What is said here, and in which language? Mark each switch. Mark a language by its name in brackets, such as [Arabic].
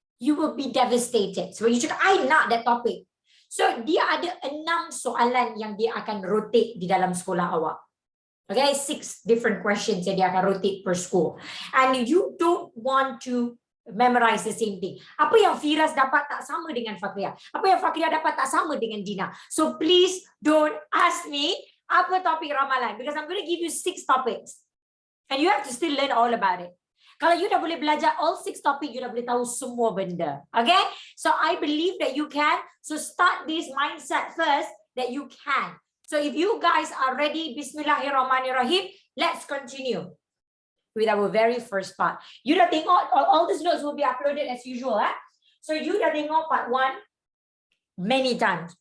[English] You will be devastated. [Malay] So you cakap, I nak [English] that topic. [Malay] So dia ada 6 soalan yang dia akan rotate di dalam sekolah awak. [English] Okay, 6 different questions [Malay] yang dia akan [English] rotate per school. And you don't want to memorize the same thing. [Malay] Apa yang Firas dapat tak sama dengan Fakria. Apa yang Fakria dapat tak sama dengan Dina. [English] So please don't ask me [Malay] apa topik ramalan, [English] because I'm going to give you 6 topics. And you have to still learn all about it. [Malay] Kalau you dah boleh belajar all 6 topik, you dah boleh tahu semua benda. [English] Okay? So I believe that you can. So start this mindset first that you can. So if you guys are ready, Bismillahirrahmanirrahim, let's continue with our very first part. You dah tengok, all these notes will be uploaded as usual. So you dah tengok part 1 many times.